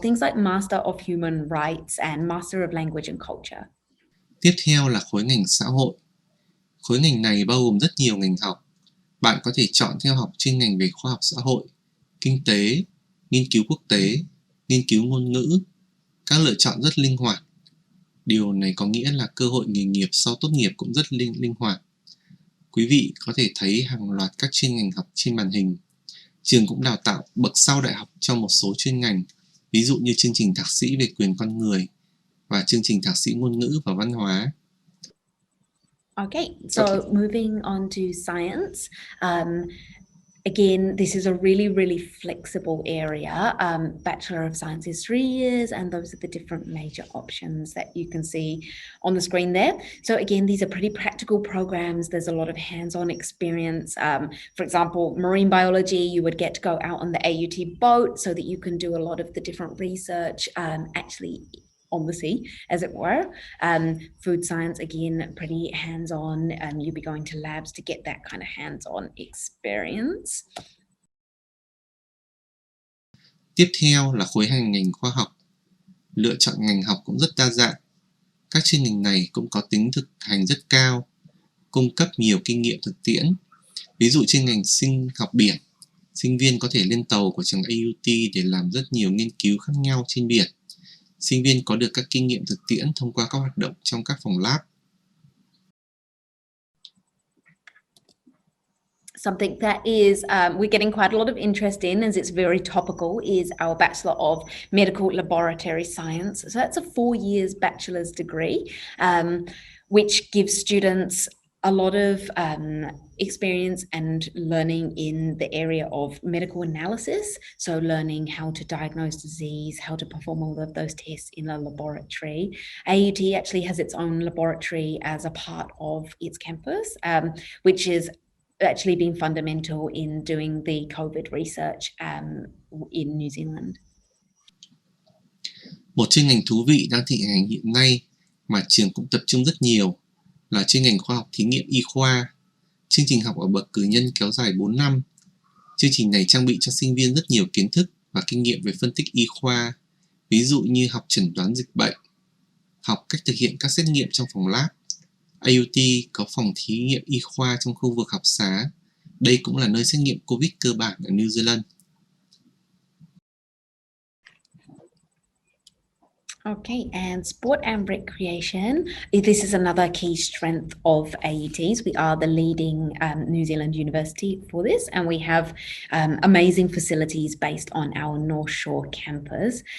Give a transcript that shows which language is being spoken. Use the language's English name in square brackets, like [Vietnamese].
[English] Things like Master of Human Rights and Master of Language and Culture. [Vietnamese] Tiếp theo là khối ngành xã hội. Khối ngành này bao gồm rất nhiều ngành học. Bạn có thể chọn theo học chuyên ngành về khoa học xã hội, kinh tế, nghiên cứu quốc tế, nghiên cứu ngôn ngữ. Các lựa chọn rất linh hoạt. Điều này có nghĩa là cơ hội nghề nghiệp sau tốt nghiệp cũng rất linh hoạt. Quý vị có thể thấy hàng loạt các chuyên ngành học trên màn hình. Trường cũng đào tạo bậc sau đại học cho một số chuyên ngành, ví dụ như chương trình thạc sĩ về quyền con người và chương trình thạc sĩ ngôn ngữ và văn hóa. [English] Okay, so moving on to science. Again, this is a really, really flexible area. Bachelor of Science is 3 years, and those are the different major options that you can see on the screen there. So again, these are pretty practical programs. There's a lot of hands-on experience. For example, marine biology, you would get to go out on the AUT boat so that you can do a lot of the different research actually on the sea, as it were. Food science, again, pretty hands-on. You'll be going to labs to get that kind of hands-on experience. [Vietnamese] Tiếp theo là khối hành ngành khoa học. Lựa chọn ngành học cũng rất đa dạng. Các chuyên ngành này cũng có tính thực hành rất cao, cung cấp nhiều kinh nghiệm thực tiễn. Ví dụ chuyên ngành sinh học biển, sinh viên có thể lên tàu của trường AUT để làm rất nhiều nghiên cứu khác nhau trên biển. Sinh viên có được các kinh nghiệm thực tiễn thông qua các hoạt động trong các phòng lab. [English] Something that is we're getting quite a lot of interest in, as it's very topical, is our Bachelor of Medical Laboratory Science. So that's a 4 years bachelor's degree, which gives students a lot of experience and learning in the area of medical analysis. So learning how to diagnose disease, how to perform all of those tests in a laboratory. AUT actually has its own laboratory as a part of its campus, which is actually been fundamental in doing the COVID research in New Zealand. [Vietnamese] Một chuyên ngành thú vị đang thịnh hành hiện nay mà trường cũng tập trung rất nhiều là chuyên ngành khoa học thí nghiệm y khoa. Chương trình học ở bậc cử nhân kéo dài 4 năm. Chương trình này trang bị cho sinh viên rất nhiều kiến thức và kinh nghiệm về phân tích y khoa, ví dụ như học chẩn đoán dịch bệnh, học cách thực hiện các xét nghiệm trong phòng lab. AUT có phòng thí nghiệm y khoa trong khu vực học xá. Đây cũng là nơi xét nghiệm COVID cơ bản ở New Zealand. [English] Okay, and sport and recreation. This is another key strength of AUTs. We are the leading New Zealand university for this, and we have amazing facilities based on our North Shore campus.